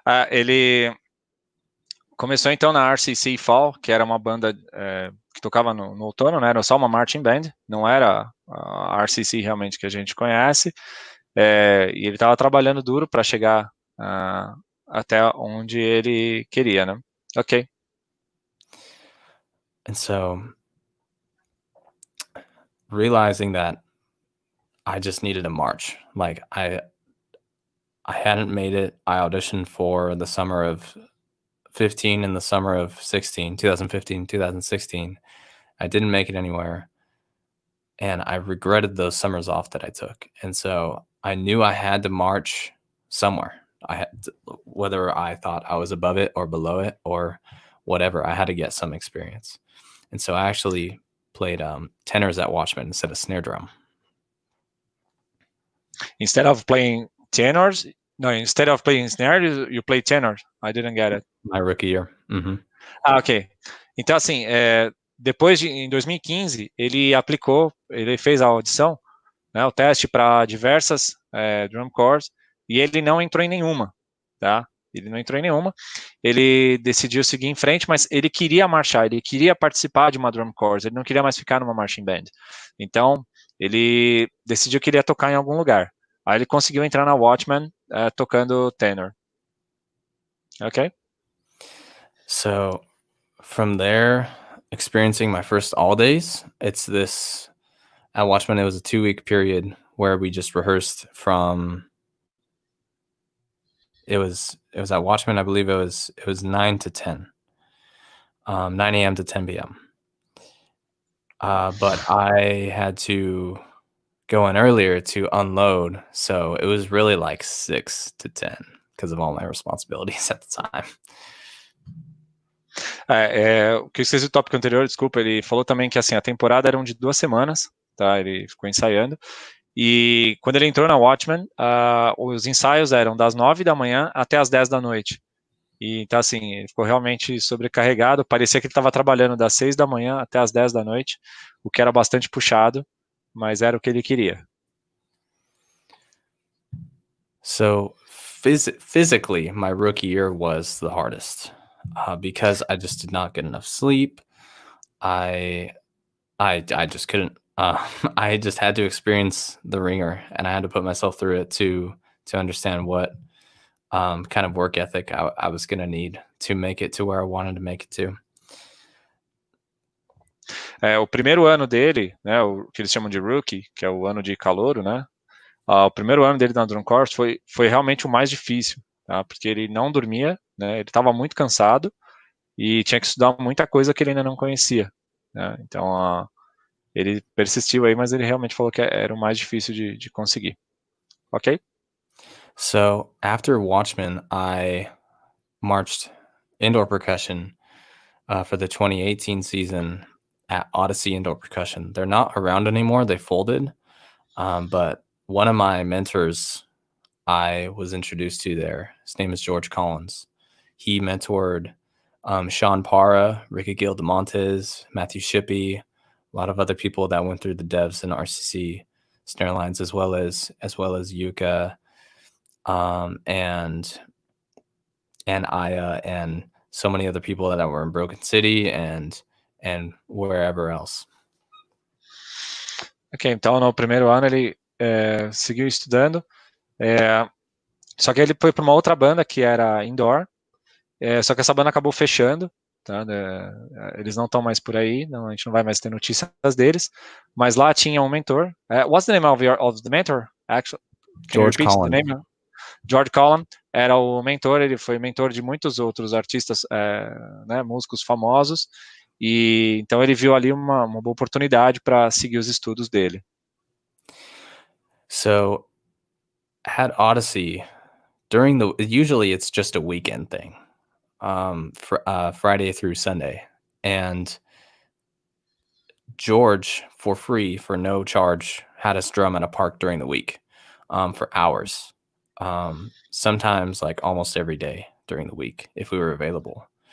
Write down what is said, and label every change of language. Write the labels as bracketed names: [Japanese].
[Portuguese] ele começou então na RCC Fall, que era uma banda que tocava no outono, né? Era só uma marching band, não era a RCC realmente que a gente conhece, e ele estava trabalhando duro para chegar até onde ele queria, né? Ok. [English] And so realizing that I just needed a march, like I hadn't made it. I auditioned for the summer of 15 and the summer of 2015, 2016. I didn't make it anywhere. And I regretted those summers off that I took. And so I knew I had to march somewhere. Whether I thought I was above it or below it or whatever, I had to get some experience. And so I actually played tenors at Watchman instead of snare drum. Instead of playing tenors, instead of playing snare, you play tenors. I didn't get it. My rookie year. Mm-hmm. Ok. [Portuguese] Então, assim, depois em 2015, ele fez a audição, né, o teste para diversas drum corps, e ele não entrou em nenhuma, tá? ele não entrou em nenhuma. Ele decidiu seguir em frente, mas ele queria marchar, ele queria participar de uma drum corps, ele não queria mais ficar numa marching band. Então, ele decidiu que ele ia tocar em algum lugar. Aí ele conseguiu entrar na Watchman tocando tenor. Okay? [English] So from there, experiencing my first all days, it's this, at Watchman, it was a 2-week period where we just rehearsed from, it was at Watchman, I believe it was 9 to 10, 9 a.m. to 10 p.m. But I had to go in earlier to unload, so it was really like 6 to 10 because of all my responsibilities at the time. [Portuguese] O que eu esqueci do tópico anterior, desculpa, ele falou também que assim, a temporada era de 2 semanas, tá? Ele ficou ensaiando, e quando ele entrou na Watchman, os ensaios eram das 9 da manhã até as 10 da noite. E então assim, ele ficou realmente sobrecarregado, parecia que ele estava trabalhando das 6 da manhã até as 10 da noite, o que era bastante puxado, mas era o que ele queria. [English] So physically, my rookie year was the hardest because I just did not get enough sleep. I just couldn't. I just had to experience the ringer, and I had to put myself through it to understand what kind of work ethic I was going to need to make it to where I wanted to make it to. [Portuguese] O primeiro ano dele, né, o que eles chamam de rookie, que é o ano de calouro, né? O primeiro ano dele na Drum Corps foi realmente o mais difícil, tá? Porque ele não dormia, né? Ele estava muito cansado e tinha que estudar muita coisa que ele ainda não conhecia, né? Então, ele persistiu aí, mas ele realmente falou que era o mais difícil de conseguir. Ok? [English] So after Watchman, I marched indoor percussion for the 2018 season at Odyssey Indoor Percussion. They're not around anymore. They folded. But one of my mentors I was introduced to there, his name is George Collins. He mentored Sean Parra, Ricky 𝗨𝗵𝗿𝗀𝘀, Matthew Shippey, a lot of other people that went through the devs and RCC snare lines, as well as Yuka and Aya and so many other people that were in Broken City and wherever else. [Portuguese] Ok, então no primeiro ano ele seguiu estudando, só que ele foi para uma outra banda que era indoor, só que essa banda acabou fechando, tá? Eles não estão mais por aí, não, a gente não vai mais ter notícias deles, mas lá tinha um mentor. [English] What's the name of the mentor? Actually, George Collins. [Portuguese] George Collins era o mentor, ele foi mentor de muitos outros artistas, né, músicos famosos, e então ele viu ali uma boa oportunidade para seguir os estudos dele. [English] So at Odyssey, usually it's just a weekend thing, Friday through Sunday, and George, for free, for no charge, had us drum in a park during the week for hours, sometimes like almost every day during the week if we were available.